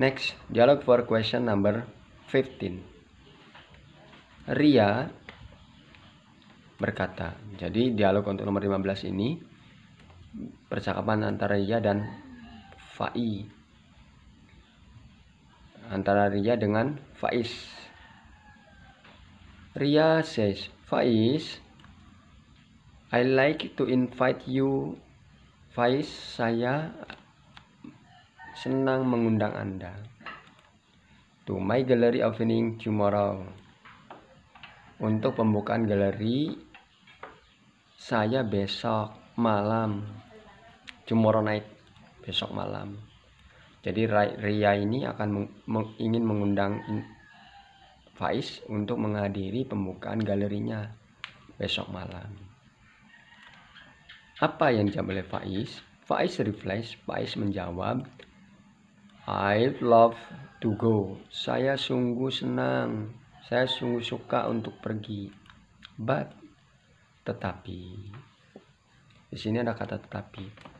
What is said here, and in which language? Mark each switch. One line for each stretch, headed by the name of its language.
English: Next, dialog for question number 15.
Indonesian: Ria berkata, jadi dialog untuk nomor 15 ini percakapan antara Ria dan Faiz, antara Ria dengan Faiz.
English: Ria says, Faiz, I like to invite you. Faiz,
Indonesian: saya senang mengundang Anda
English: to my gallery opening tomorrow.
Indonesian: Untuk pembukaan galeri saya besok malam.
English: Tomorrow night,
Indonesian: besok malam. Jadi Ria ini akan ingin mengundang Faiz untuk menghadiri pembukaan galerinya besok malam. Apa yang dijawab oleh Faiz?
English: Faiz replies,
Indonesian: Faiz menjawab,
English: I'd love to go.
Indonesian: Saya sungguh senang. Saya sungguh suka untuk pergi.
English: But,
Indonesian: tetapi. Di sini ada kata tetapi.